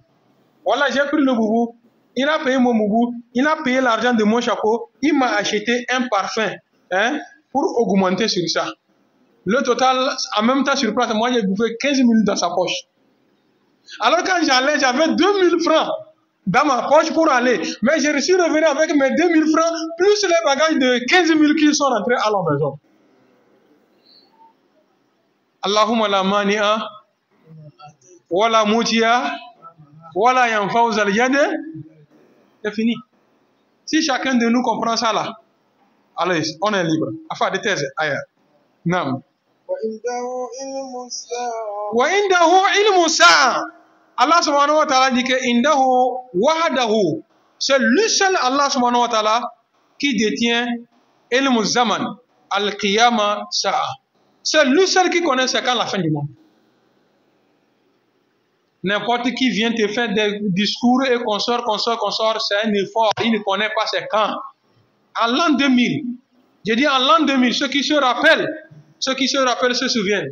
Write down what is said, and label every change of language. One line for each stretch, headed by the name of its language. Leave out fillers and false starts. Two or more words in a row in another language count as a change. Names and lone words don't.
French: Voilà, j'ai pris le boubou, il a payé mon boubou, il a payé l'argent de mon chapeau, il m'a acheté un parfum, hein, pour augmenter sur ça. Le total, en même temps sur place, moi j'ai bouffé 15 000 dans sa poche. Alors quand j'allais, j'avais 2 000 francs dans ma poche pour aller. Mais j'ai réussi à revenir avec mes 2 000 francs, plus les bagages de 15 000 qui sont rentrés à la maison.
Arabic: اللهم لا مانع، ولا معطي، ولا ينفع اليد.
French: C'est fini. Si chacun de nous comprend ça là, allez, on est libre. Enfin, des thèses ailleurs. Non.
Arabic: وعنده علم الساعة. الله سبحانه وتعالى
French: dit que
Arabic: عنده وحده.
French: C'est lui seul
Arabic: الله سبحانه وتعالى
French: qui détient
Arabic: علم زمان القيامة ساعة.
French: C'est lui seul qui connaît c'est quand la fin du monde. N'importe qui vient te faire des discours et consort, c'est un effort. Il ne connaît pas c'est quand. En l'an 2000, je dis en l'an 2000, ceux qui se rappellent se souviennent.